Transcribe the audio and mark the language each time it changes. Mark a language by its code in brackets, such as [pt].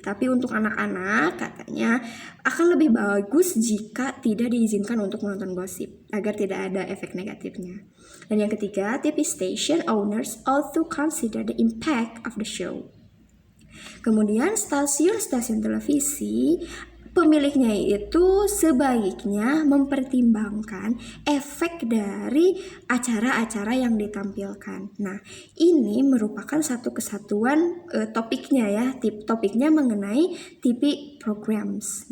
[id] Tapi untuk anak-anak katanya akan lebih bagus jika tidak diizinkan untuk menonton gosip agar tidak ada efek negatifnya. Dan yang ketiga, [en] TV station owners also consider the impact of the show. [id] Kemudian stasiun-stasiun televisi pemiliknya itu sebaiknya mempertimbangkan efek dari acara-acara yang ditampilkan. Nah, ini merupakan satu kesatuan topiknya ya, topiknya mengenai [en] TV programs.